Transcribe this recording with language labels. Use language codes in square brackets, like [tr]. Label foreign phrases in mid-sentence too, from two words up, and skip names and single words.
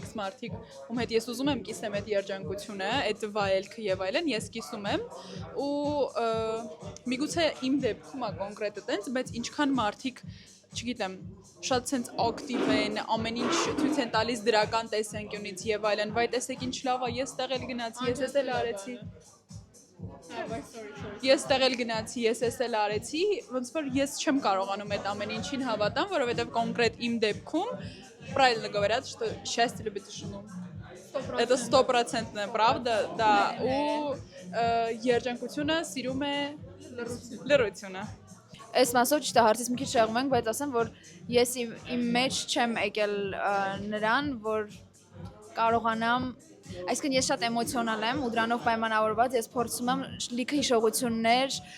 [hy] X մարդիկ, ում հետ ես ուզում եմ կիսեմ այդ երջանկությունը, այդ վայելքը եւ այլն, ես կիսում եմ ու միգուցե իմ դեպքում է կոնկրետը տենց, բայց ինչքան մարդիկ չգիտեմ, շատ sense ակտիվ են, ամեն ինչ ցույց են տալիս դրական տեսանկյունից եւ այլն, վայ տեսեք ինչ լավ է, ես տեղ էլ գնացի, ես էլ արեցի։ Ես տեղ էլ գնացի, ես էլ արեցի, ոնց որ ես չեմ կարողանում այդ ամեն ինչին հավատամ, որովհետեւ կոնկրետ իմ դեպքում [ru] правильно говорят, что счастье любит тишину. Это 100% правда, да, [hy] ու երջանկությունը սիրում է լռությունը։ Այս մասով ճիշտ է հարցից մի քիչ շեղվում ենք, բայց ասեմ, որ ես իմ մեջ չեմ եկել նրան, որ կարողանամ, այսինքն ես շատ էմոցիոնալ եմ ու դրանով պայմանավորված ես փորձում եմ լիքը հիշողություններ